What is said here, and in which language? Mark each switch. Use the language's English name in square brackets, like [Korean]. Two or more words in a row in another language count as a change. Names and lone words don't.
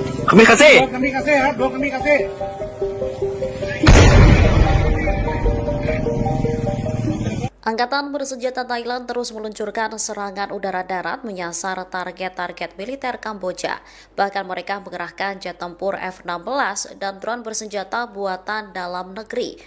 [Thai] Kamikaze! โดนคามิคาเซ่ครับโดนคามิคาเซ่ [Indonesian] Angkatan bersenjata Thailand terus meluncurkan serangan udara darat menyasar target-target militer Kamboja. Bahkan mereka mengerahkan jet tempur F-16 dan drone bersenjata buatan dalam negeri.